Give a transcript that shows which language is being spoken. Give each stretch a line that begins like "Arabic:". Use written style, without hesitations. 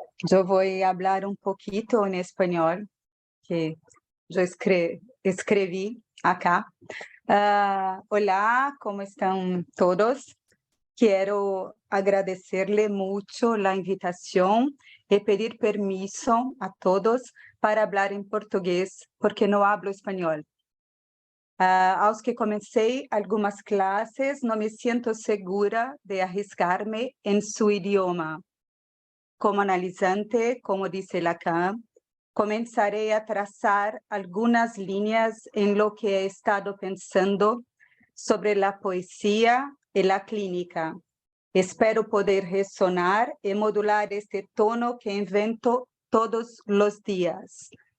Spanish: Yo voy a hablar un poquito en español, que yo escribí acá. Hola, ¿cómo están todos? Quiero agradecerle mucho la invitación y pedir permiso a todos para hablar en portugués, porque no hablo español.
Portuguese: Aos que comecei algumas classes, não me sinto segura de arriscar-me em seu idioma. Como analisante, como disse Lacan,
Spanish: comenzaré a trazar algunas líneas en lo que he estado pensando sobre la poesía y la clínica. Espero poder resonar y modular este tono que invento todos los días.